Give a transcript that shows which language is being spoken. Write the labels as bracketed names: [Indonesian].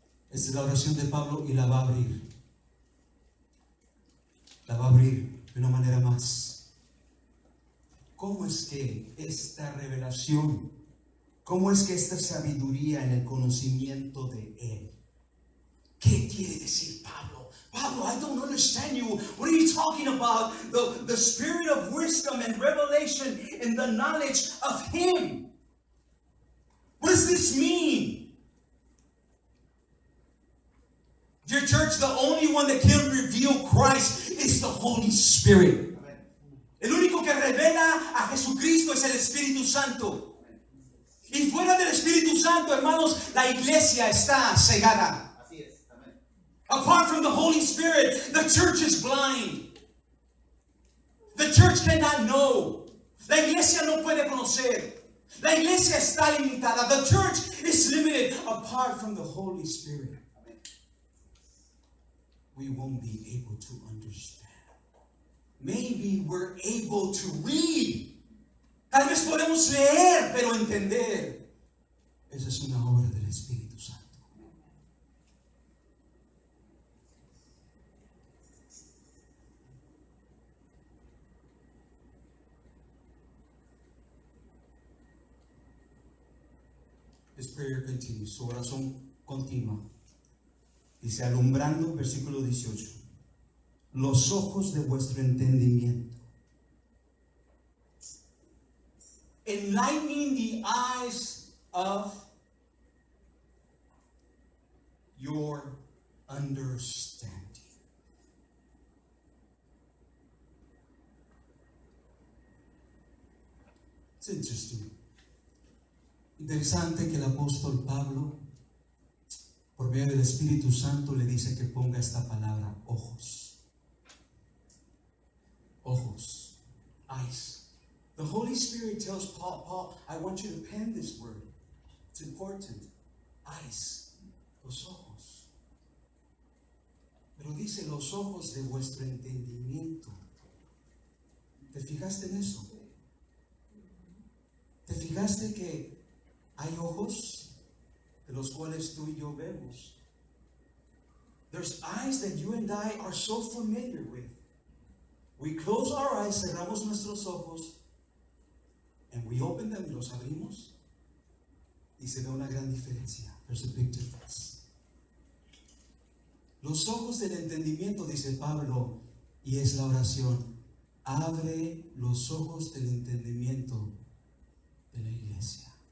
[Spanish] Esta es la oración de Pablo y la va a abrir. La va a abrir de una manera más. ¿Cómo es que esta revelación, cómo es que esta sabiduría en el conocimiento de Él? ¿Qué quiere decir Pablo? [English] Pablo, I don't understand you. What are you talking about? The spirit of wisdom and revelation in the knowledge of Him. What does this mean? Dear church, the only one that can reveal Christ is the Holy Spirit. [Spanish] El único que revela a Jesucristo es el Espíritu Santo. Y fuera del Espíritu Santo, hermanos, la iglesia está cegada. Así es. Amén. [English] Apart from the Holy Spirit, the church is blind. The church cannot know. [Spanish] La iglesia no puede conocer. La iglesia está limitada. [English] The church is limited apart from the Holy Spirit. We won't be able to understand. Maybe we're able to read. [Spanish] Tal vez podemos leer, pero entender. Esa es una obra del Espíritu Santo. [English] His prayer continues. [Spanish] Su oración continua. Dice, alumbrando, versículo 18, los ojos de vuestro entendimiento. [English] Enlightening the eyes of your understanding. It's interesting. [Spanish] Interesante que el apóstol Pablo, por medio del Espíritu Santo, le dice que ponga esta palabra, ojos. Ojos. Eyes. [English] The Holy Spirit tells Paul, I want you to pen this word. It's important. Eyes. [Spanish] Los ojos. Pero dice los ojos de vuestro entendimiento. ¿Te fijaste en eso? ¿Te fijaste que hay ojos de los cuales tú y yo vemos? [English] There's eyes that you and I are so familiar with. We close our eyes, [Spanish] cerramos nuestros ojos, [English] and we open them, [Spanish] los abrimos, y se ve una gran diferencia. [English] There's a big difference. [Spanish] Los ojos del entendimiento, dice Pablo, y es la oración, abre los ojos del entendimiento de la iglesia.